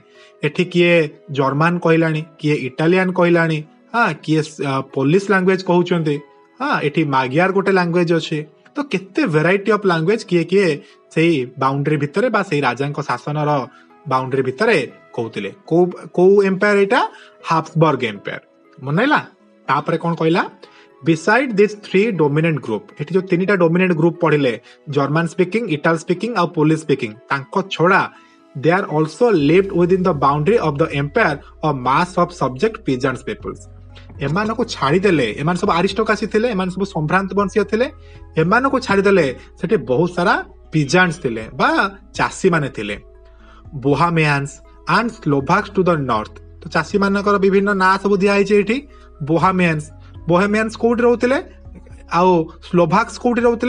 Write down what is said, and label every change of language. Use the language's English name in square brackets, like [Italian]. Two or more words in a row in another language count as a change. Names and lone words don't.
[Odia] ଏଠି କିଏ ଜର୍ମାନ କହିଲାଣି, କିଏ ଇଟାଲିଆନ କହିଲାଣି, କିଏ [English] Polish language [Odia] କହୁଛନ୍ତି, ଏଠି ମାଗିଆର ଗୋଟେ ଲାଙ୍ଗୁଏଜ ଅଛି। ତ କେତେ [English] variety of language [Odia] କିଏ କିଏ ସେଇ ବାଉଣ୍ଡ୍ରି ଭିତରେ ବା ସେଇ ରାଜାଙ୍କ ଶାସନର ବାଉଣ୍ଡ୍ରି ଭିତରେ କହୁଥିଲେ। କୋଉ ଏମ୍ପାୟାର ଏଇଟା? ହାବସବର୍ଗ ଏମ୍ପାୟାର। ମନେ ହେଲା? ତାପରେ କ'ଣ କହିଲା? [English] Beside these three dominant group, [Odia] ଏଠି ଯୋଉ ତିନିଟା [English] dominant group ପଢିଲେ, German speaking, Ital speaking ଆଉ Polish speaking, [Odia] ତାଙ୍କ ଛଡା [English] they are also lived within the boundary of the empire a mass of subject peasants peoples. [Odia] ଏମାନଙ୍କୁ ଛାଡ଼ିଦେଲେ, ଏମାନେ ସବୁ ଆରିଷ୍ଟୋକ୍ରାସି ଥିଲେ, ଏମାନେ ସବୁ ସମ୍ଭ୍ରାନ୍ତ ବଂଶୀୟ ଥିଲେ, ଏମାନଙ୍କୁ ଛାଡ଼ିଦେଲେ ସେଠି ବହୁତ ସାରା ପିଜାଣ୍ଟସ ଥିଲେ ବା ଚାଷୀ ମାନେ ଥିଲେ। [English] Bohemians and Slovaks to the north. [Odia] ତ ଚାଷୀ ମାନଙ୍କର ବିଭିନ୍ନ ନାଁ ସବୁ ଦିଆହେଇଛି ଏଠି। ବୋହେମିଆନ୍ସ କୋଉଠି ରହୁଥିଲେ ଆଉ ସ୍ଲୋଭାକ୍ସ କୋଉଠି ରହୁଥିଲେ?